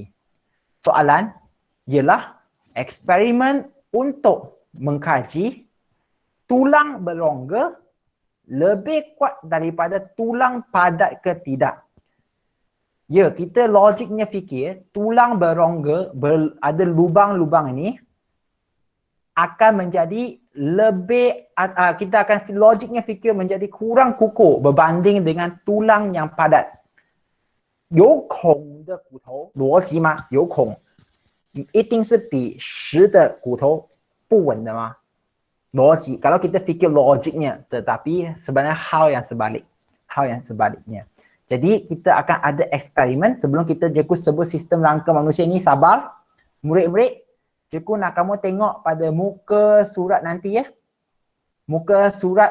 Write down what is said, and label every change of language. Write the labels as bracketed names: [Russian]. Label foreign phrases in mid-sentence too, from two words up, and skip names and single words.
[Malay] Soalan ialah eksperimen untuk mengkaji tulang berongga lebih kuat daripada tulang padat ke tidak. Ya, kita logiknya fikir tulang berongga ada lubang-lubang ini akan menjadi lebih, kita akan logiknya fikir menjadi kurang kukuh berbanding dengan tulang yang padat. [Chinese] 有孔的骨头逻辑吗？有孔一定是比实的骨头不稳的吗？logik. [Malay] Kalau kita fikir logiknya, tetapi sebenarnya hal yang sebalik. Hal yang sebaliknya. Jadi kita akan ada eksperimen sebelum kita cikgu sebut sistem rangka manusia ni. Sabar. Murid-murid, cikgu nak kamu tengok pada muka surat nanti ya.